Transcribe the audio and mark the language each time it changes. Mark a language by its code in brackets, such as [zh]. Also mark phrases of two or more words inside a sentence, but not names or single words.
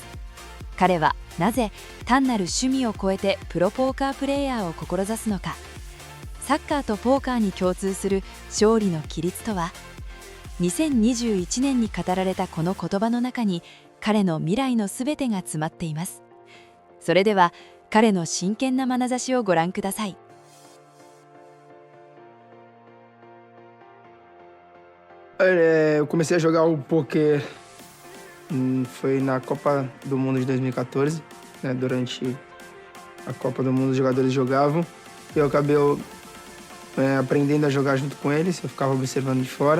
[ja] 彼はなぜ単なる趣味を超えてプロポーカープレーヤーを志すのか。サッカーとポーカーに共通する勝利の規律とは。2021年に語られたこの言葉の中に彼の未来のすべてが詰まっています。それでは彼の真剣な眼差しをご覧ください。 [pt] Eu comecei a jogar o poker, foi na Copa do Mundo de 2014, né? Durante a Copa do Mundo os jogadores jogavam e eu acabei aprendendo a jogar junto com eles, eu ficava observando de fora.